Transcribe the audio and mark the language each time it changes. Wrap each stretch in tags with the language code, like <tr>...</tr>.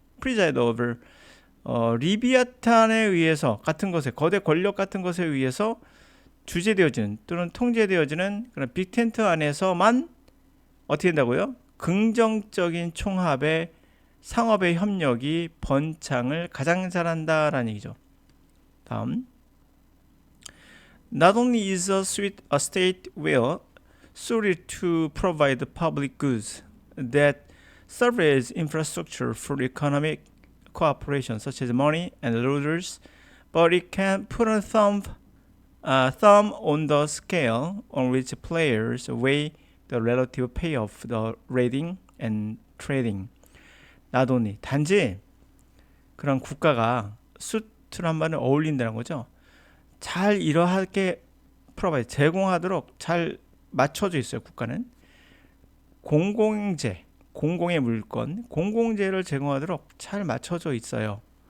<ko>프리자이드 over 리비아탄에 의해서 같은 것에 거대 권력 같은 것에 의해서 주재되어지는 또는 통제되어지는 그런 빅 텐트 안에서만 어떻게 된다고요? 긍정적인 총합의 상업의 협력이 번창을 가장 잘한다라는 얘기죠. 다음.</ko> <en>Not only is a state well suited to provide public goods that serve as infrastructure for economic cooperation, such as money and orders, but it can put a thumb on the scale on which players weigh the relative payoff of the raiding and trading. Not only</en> <ko>단지 그런 국가가 수트란 말은 어울린다는 거죠. 잘 이러하게 프로바이드 제공하도록 잘 맞춰져 있어요. 국가는 공공재, 공공의 물건, 공공재를 제공하도록 잘 맞춰져 있어요.</ko>